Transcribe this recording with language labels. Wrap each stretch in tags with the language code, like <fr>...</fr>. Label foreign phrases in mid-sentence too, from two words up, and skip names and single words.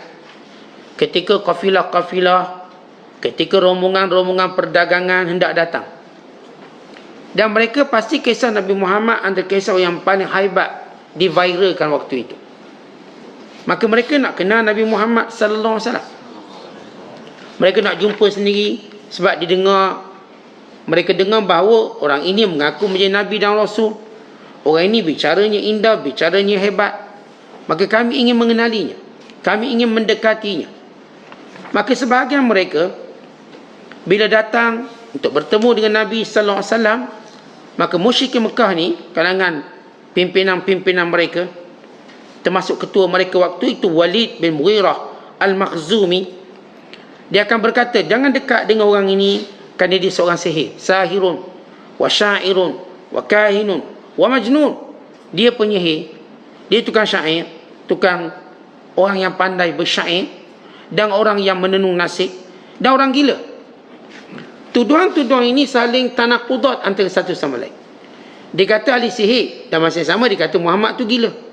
<ms>Ketika kafilah-kafilah, ketika rombongan-rombongan perdagangan hendak datang, dan mereka pasti kisah Nabi Muhammad antara kisah yang paling haibat diviralkan waktu itu. Maka mereka nak kenal Nabi Muhammad</ms> <ar>صلى الله عليه وسلم.</ar> <ms>Mereka nak jumpa sendiri sebab mereka dengar bahawa orang ini mengaku menjadi Nabi dan Rasul. Orang ini bicaranya indah, bicaranya hebat. Maka kami ingin mengenalinya, kami ingin mendekatinya. Maka sebahagian mereka bila datang untuk bertemu dengan Nabi</ms> <ar>صلى الله عليه وسلم,</ar> <ms>maka musyrikin Mekah ni, kalangan pimpinan-pimpinan mereka, termasuk ketua mereka waktu itu Walid bin Mughirah Al-Makhzumi, dia akan berkata, jangan dekat dengan orang ini kerana dia seorang sihir,</ms> <ar>ساحر وشاعر وكاهن ومجنون.</ar> <ms>Dia penyihir, dia tukang syair, tukang orang yang pandai bersyair, dan orang yang menenung nasib, dan orang gila. Tuduhan-tuduhan ini saling tanakudat antara satu sama lain. Dia kata ahli sihir, dan masa sama dia kata Muhammad tu gila.</ms>